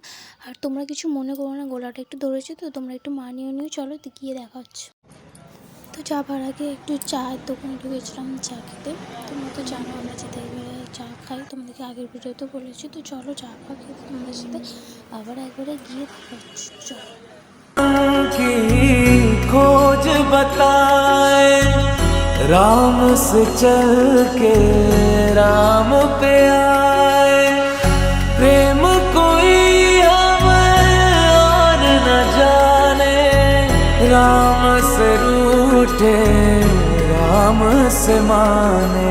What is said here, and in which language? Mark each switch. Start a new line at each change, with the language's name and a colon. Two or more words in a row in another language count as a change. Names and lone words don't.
Bangla: আর তোমরা কিছু মনে করো না, গলাটা একটু ধরেছে, তো তোমরা একটু মানিয়ে নিও। চলো গিয়ে দেখা হচ্ছে। তো যাবার আগে একটু চায়ের দোকানে ঢুকেছিলাম চা খেতে। তোমরা তো জানো আমরা যেতে এবারে চা খাই, তোমাদেরকে আগের ভিডিওতে বলেছি। তো চলো চা ফা খেতে তোমাদের সাথে আবার একবারে গিয়ে দেখা হচ্ছে। চলো।
Hindi: की खोज बताए राम से चल के राम पे आए। प्रेम कोई हमें और न जाने, राम से रूठे राम से माने।